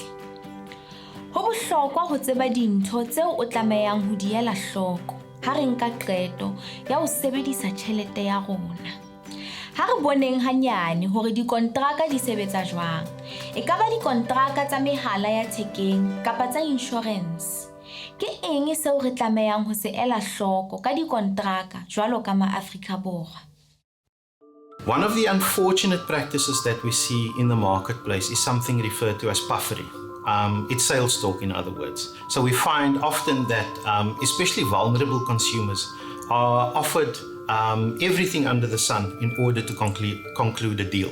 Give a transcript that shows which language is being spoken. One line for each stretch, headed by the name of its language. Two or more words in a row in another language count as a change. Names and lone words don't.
Southern Sotho: Ho bohlokwa ho tseba dintho tseo o tlamehang ho di ela hloko ha re nka qeto ya ho sebedisa tjhelete ya rona. Ha re boneng hanyane hore dikontraka di sebetsa jwang, e ka ba dikontraka tsa mehala ya thekeng kapa tsa insurance. Ke eng seo re tlamehang ho se ela hloko ka dikontraka jwalo ka ma-Afrika Borwa?
English: One of the unfortunate practices that we see in the marketplace is something referred to as puffery. It's sales talk, in other words. So we find often that especially vulnerable consumers are offered everything under the sun in order to conclude a deal.